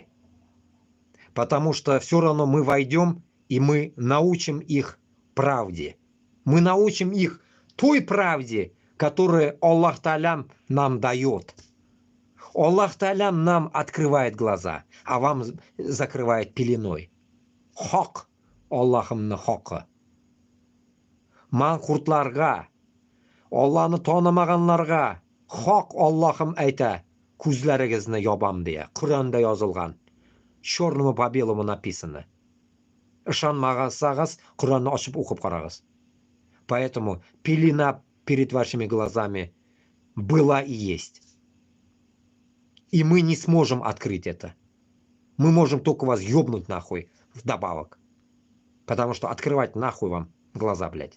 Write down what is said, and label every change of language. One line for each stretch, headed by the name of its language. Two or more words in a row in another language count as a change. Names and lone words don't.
Russian: Потому что все равно мы войдем, и мы научим их правде. Мы научим их той правде, которую Аллах Та'аля нам дает. Аллах Та'аля нам открывает глаза, а вам закрывает пеленой.
Tatar: Хак Аллахымны хака. Манкуртларга, Алланы танымаганларга хак Аллахым әйтә, күзләрегезне ябам дия. Құранда язылган.
Russian: Черным по белому написано.
Tatar: Ышанмагансагыз, Құранны ачып укып карагыз.
Russian: Поэтому пелена перед вашими глазами была и есть. И мы не сможем открыть это. Мы можем только вас ёбнуть нахуй вдобавок. Потому что открывать нахуй вам глаза, блядь.